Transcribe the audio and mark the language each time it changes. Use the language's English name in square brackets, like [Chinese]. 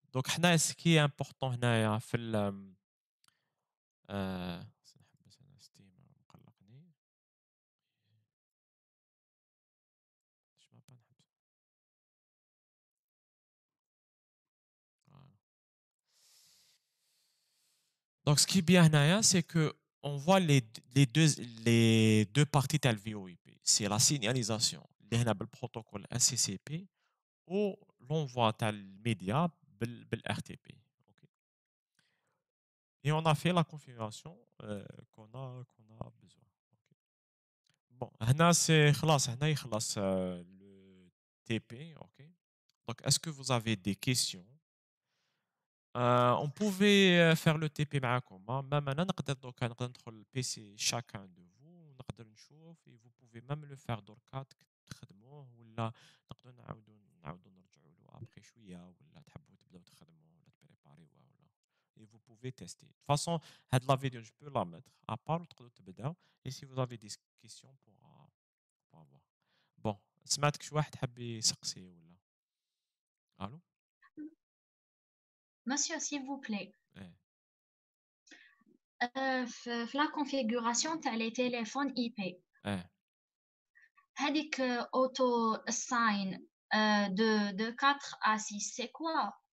[Arabic] دونك حنا سكي امبورطون هنايا في ال نحبس انا ستيم مقلقني باش ما نحبس. [French] Donc, ce qui est bien, c'est que on voit les deux parties de VoIP. C'est la signalisation, le protocole SCCP, ou l'envoi de média, le RTP. Et on a fait la configuration qu'on a besoin. Bon, là, c'est le TP. Donc, est-ce que vous avez des questions? On pouvait faire le TP [Arabic] معكم. [French] Même maintenant, [Arabic] نقدر ندخل [French] le PC chacun de vous, [Arabic] نقدر نشوف [French] et vous pouvez même le faire [Arabic] دركا تخدموه ولا نقدروا نعاودوا نرجعوا له [French] après [Arabic] شويه ولا تحبوا تبداو تخدموا ولا تبريباريوه ولا [French] et vous pouvez tester. De toute façon, [Arabic] هاد [French] la vidéo je peux la mettre à part [Arabic] وتقدروا تبداو [French] et si vous avez des questions pour avoir. [Arabic] Bon, سمعتك شي واحد حاب يسقسي ولا الو؟ [French] Monsieur, s'il vous plaît. ايه [Arabic] في [French] la configuration تاع les téléphones IP. ايه [Arabic] هذيك [French] auto assign de 4 à 6 c'est quoi?